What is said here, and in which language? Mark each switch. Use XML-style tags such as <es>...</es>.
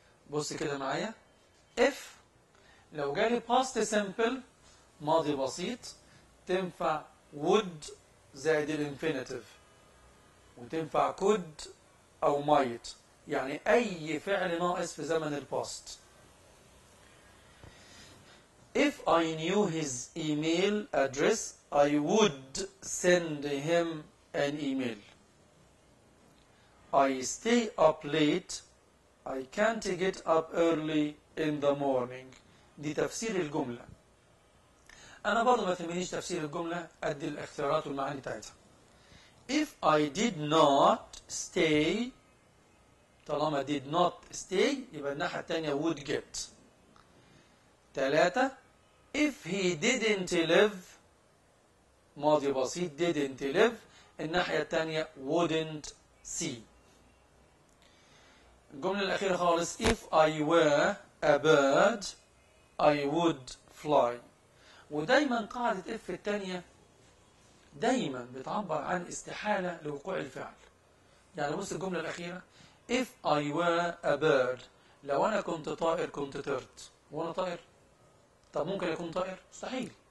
<ar>بص كده معايا، اف لو جالي past simple ماضي بسيط تنفع would زائد الانفينيتيف، وتنفع could أو might، يعني أي فعل ناقص في زمن الباست.</ar> <en>If I knew his email address I would send him an email. I stay up late. I can't get up early in the morning.</en> <ar>دي تفسير الجملة. أنا برضو ما تهمنيش تفسير الجملة قد الاختيارات والمعاني بتاعتها.</ar> <en>If I did not stay،</en> <ar>طالما</ar> <en>did not stay</en> <ar>يبقى الناحية التانية</ar> <en>would get. 3 if he didn't live</en> <ar>ماضي بسيط</ar> <en>didn't live،</en> <ar>الناحية التانية</ar> <en>wouldn't see.</en> <ar>الجملة الأخيرة خالص</ar> <en>if I were a bird I would fly.</en> <ar>ودايما قاعدة اف التانية دايما بتعبر عن استحالة لوقوع الفعل. يعني بص الجملة الأخيرة</ar> <en>if I were a bird،</en> <ar>لو أنا كنت طائر كنت طرت. وأنا طائر؟ طب ممكن يكون طائر؟ مستحيل.</ar>